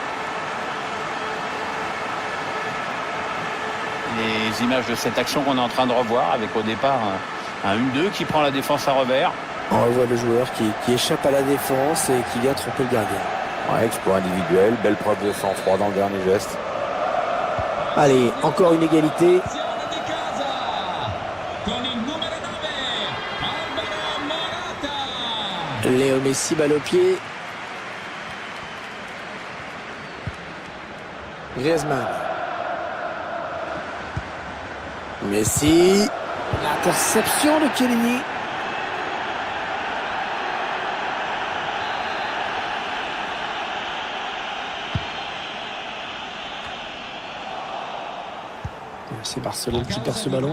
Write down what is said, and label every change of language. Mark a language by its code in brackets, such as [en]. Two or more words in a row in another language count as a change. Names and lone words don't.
[fr] Les images de cette action qu'on est en train de revoir avec au départ un 1-2 qui prend la défense à revers. On revoit le joueur qui échappe à la défense et qui vient tromper le gardien. Ouais, exploit individuel, belle preuve de sang-froid dans le dernier geste. Allez, encore une égalité. [it] Azione di casa con il numero 9 Alvaro Morata. [fr] Léo Messi, balle au pied. Griezmann. Messi. L'interception de Chiellini. C'est Barcelone qui perd ce ballon.